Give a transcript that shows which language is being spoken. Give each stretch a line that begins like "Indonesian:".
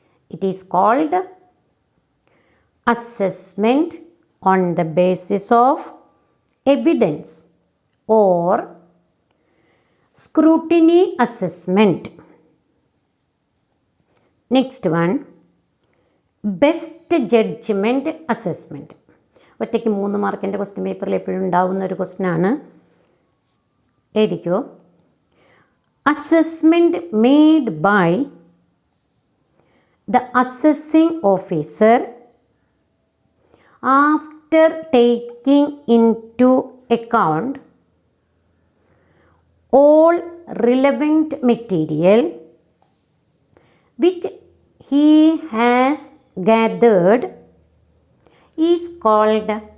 English: It is called assessment on the basis of evidence or scrutiny assessment. Next one, best judgment assessment.
Malayalam: ഒറ്റയ്ക്ക് 3 മാർക്കിൻ്റെ question പേപ്പറിൽ എപ്പോഴും ഉണ്ടാവുന്ന ഒരു ക്വസ്റ്റ്യൻ ആണ്. എഴുതിക്കോ.
English: assessment made by the assessing officer after taking into account all relevant material which he has gathered is called